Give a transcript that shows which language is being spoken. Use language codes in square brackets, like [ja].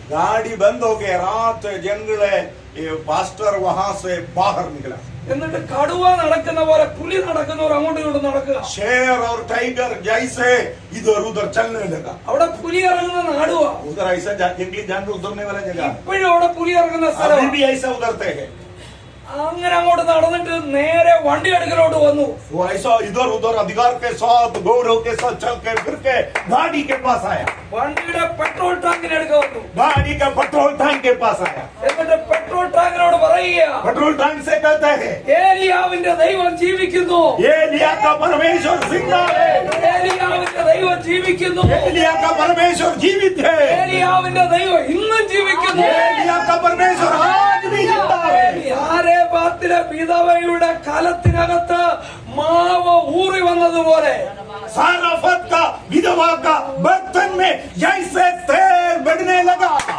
[hi] गाड़ी बंद हो गया, रात जंगल है, ये पास्टर वहां से बाहर निकला। [ml] എന്നിട്ട് കടുവ നടക്കുന്ന പോലെ പുലി നടക്കുന്നവർ അങ്ങോട്ടും ഇങ്ങോട്ടും നടക്കുക. [hi] शेर और टाइगर जैसे इधर उधर चलने लगा। [ml] അവിടെ പുലി ഇറങ്ങുന്ന നാടുക. [hi] उधर ऐसा जंगली जानवर उतरने वाला जगह, [ml] ഇപ്പോഴും അവിടെ പുലി ഇറങ്ങുന്ന [hi] अभी [ml] സ്ഥലം. [hi] भी ऐसा उतरते हैं। [ml] അങ്ങനെ അങ്ങോട്ട് നടന്നിട്ട് നേരെ വണ്ടി അടുക്കലോട്ട് വന്നു. [hi] वो ऐसा इधर उधर अधिकार के साथ, गौरव के साथ चल के फिर के गाड़ी के पास आया। [ml] വണ്ടിയുടെ പെട്രോൾ ടാങ്കിന് അടുക്ക വന്നു. [hi] गाड़ी का पेट्रोल टैंक के पास आया। [ml] എന്നിട്ട് പെട്രോൾ ടാങ്കിനോട് പറയുക, [hi] पेट्रोल टैंक से कहते हैं, [ml] ഏലിയാവിന്റെ ദൈവം ജീവിക്കുന്നു. [hi] एलिया का परमेश्वर जिंदा है। [ml] ഏലിയാവിന്റെ ദൈവം ജീവിക്കുന്നു. [hi] एलिया का परमेश्वर जीवित है। [ml] ഏലിയാവിന്റെ ദൈവം ഇന്നും ജീവിക്കുന്നു. [hi] एलिया का परमेश्वर आज भी जिंदा है। [ml] യാരേബാത്തിലെ വിധവയുടെ കലത്തിനകത്ത് മാവ് ഊറി വന്നതുപോലെ [hi] साराफत का विधवा का बर्तन में जैसे तेल बढ़ने लगा,